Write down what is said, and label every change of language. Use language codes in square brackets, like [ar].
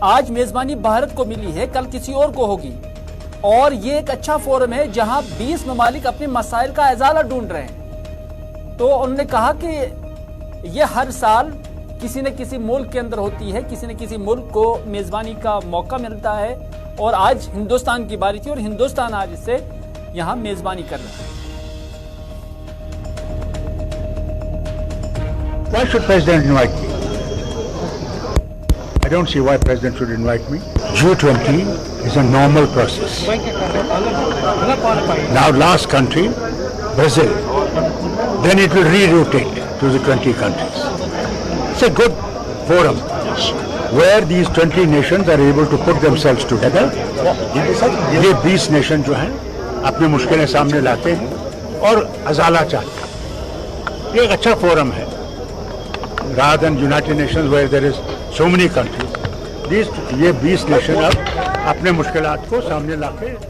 [hi] आज मेजबानी भारत को मिली है, कल किसी और को होगी और ये एक अच्छा फोरम है जहां 20 ममालिक अपने मसाइल का इजाला ढूंढ रहे हैं। तो उन्होंने कहा कि ये हर साल किसी न किसी मुल्क के अंदर होती है, किसी न किसी मुल्क को मेजबानी का मौका मिलता है और आज हिंदुस्तान की बारी थी और हिंदुस्तान आज इससे यहां मेजबानी कर रहा है। [en] Why should President invite me? I don't see why President should invite me. G20 is a normal process. Now last country, Brazil. Then it will re-rotate to the 20 countries. It's a good forum where these 20 nations are able to put themselves together. [hi] ये 20 nation जो हैं अपनी मुश्किलें सामने लाते हैं और अजाला चाहते हैं। ये एक अच्छा फोरम है। [en] Rather than United Nations where there is so many countries, [hi] ये 20 नेशन अब अपने मुश्किलात को सामने लाके